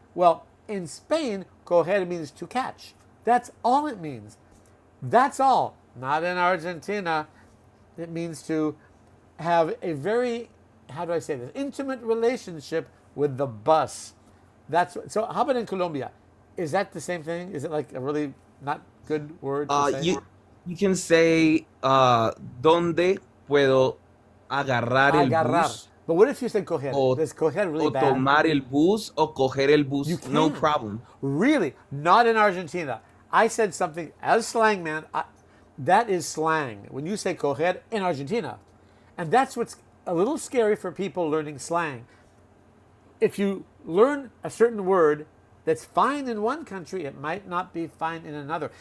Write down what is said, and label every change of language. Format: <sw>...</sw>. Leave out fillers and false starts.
<en>Well, in Spain, coger means to catch. That's all it means. That's all. Not in Argentina. It means to have a very, how do I say this, intimate relationship with the bus. So how about in Colombia? Is that the same thing? Is it like a really not good word to say?</en> <es>You can say, ¿Dónde puedo agarrar el bus?</es> <en>But what if you said coger? Does coger really bad?</en> <es>O tomar el bus o coger el bus.</es> <en>You can. No problem. Really? Not in Argentina. I said something as Slangman. That is slang. When you say coger in Argentina. And that's what's a little scary for people learning slang. If you learn a certain word that's fine in one country, it might not be fine in another.</en>